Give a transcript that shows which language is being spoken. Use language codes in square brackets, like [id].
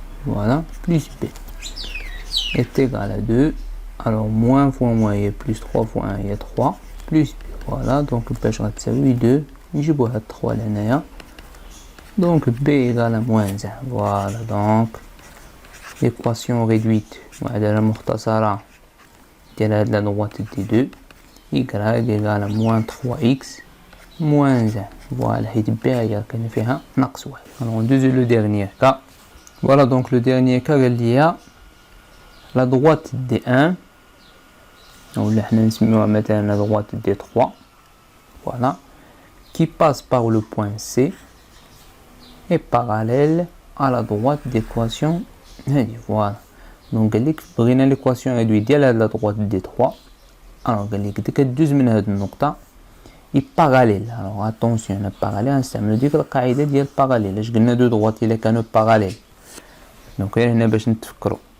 [fr] Voilà, plus B est égal à 2. Alors moins fois moins هي plus 3 fois 1 هي 3 plus B. Voilà, donc [ar] باش غتساوي 2 نجيبو هاد 3 لهنايا. [fr] Donc B égale à moins 1. Voilà, donc l'équation réduite [ar] وعلى المختصرة ديال هاد [fr] لا droite دي 2 Y égale à moins 3X moins 1. Voilà, [ar] حيت B هي كاين فيها ناقص 1. [fr] Alors on [ar] دوزو لو [fr] dernier cas. Voilà, donc le dernier cas [ar] قال ليا [fr] la droite D1 [ar] ولا حنا نسميوها مثلا [fr] la droite D3. Voilà, qui passe par le point C est parallèle à la droite d'équation هادي. Voilà, donc [ar] قال لك بغينا ليكواسيون [fr] réduite [ar] ديال هاد لا droite D3. [fr] alors [ar] قال لك كدوز من هاد النقطة اي باراليل. [fr] alors attention، [ar] هنا باراليل نستعملو ديك القاعدة ديال باراليل. اش قلنا؟ دو droite الا كانوا باراليل. دونك غير هنا باش نتفكروا.